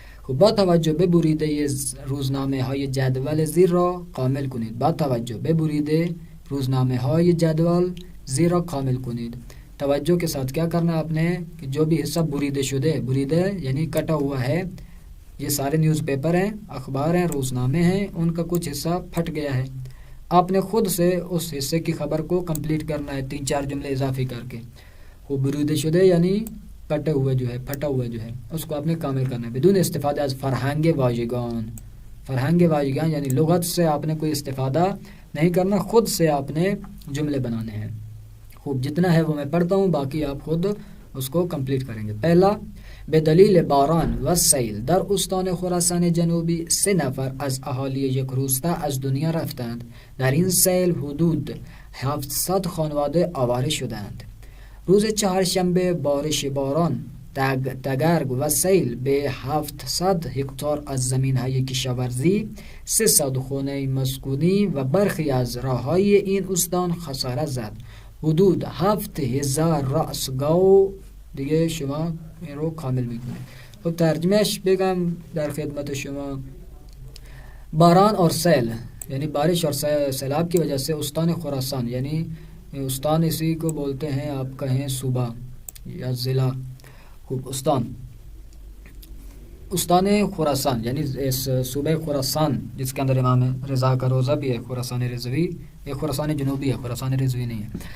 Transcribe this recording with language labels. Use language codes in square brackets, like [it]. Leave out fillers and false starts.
[fa] خب با توجه به بریده روزنامه های جدول زیر را کامل کنید. با توجه به بریده روزنامه های جدول زیر را کامل کنید. [ur] توجہ کے ساتھ کیا کرنا ہے آپ نے کہ جو بھی حصہ بریدے شدے، بریدے یعنی کٹا ہوا ہے، یہ سارے نیوز پیپر ہیں، اخبار ہیں، روزنامے ہیں، ان کا کچھ حصہ پھٹ گیا ہے. آپ نے خود سے اس حصے کی خبر کو کمپلیٹ کرنا ہے 3-4 جملے اضافی کر کے. وہ بریدے شدے یعنی کٹے ہوئے جو ہے، پھٹا ہوا جو ہے، اس کو آپ نے کامل کرنا ہے. [fa] بدون استفادہ از فرہنگ واژگان، [ur] فرہنگ واژگان یعنی لغت سے آپ نے کوئی استفادہ نہیں کرنا، خود سے آپ نے جملے بنانے ہیں. خوب جتنا ہے وہ میں پڑھتا ہوں، باقی آپ خود اس کو کمپلیٹ کریں گے. [fa] پہلا، به دلیل باران و سیل در استان خراسان جنوبی 3 نفر از اهالی یک روستا از دنیا رفتند. در این سیل حدود 700 خانواده آواره شدند. روز چهارشنبه بارش باران، تگرگ و سیل به 700 هکتار از زمین‌های کشاورزی، 300 خانه مسکونی و برخی از راه‌های این استان خسارت زد. حدود 7000 رأس گاو. دیگه شما این رو کامل میکنید. خب ترجمهش بگم در خدمت شما. [ur] باران اور سیل یعنی بارش اور سیلاب کی وجہ سے استان خراسان، یعنی استان اسی کو بولتے ہیں، آپ کہیں صوبہ یا ضلع. خوب استان استان خراسان یعنی اس صوبہ خراسان جس کے اندر امام رضا کا روضہ بھی ہے، خراسان رضوی، یہ خراسان جنوبی ہے، خراسان رضوی نہیں ہے.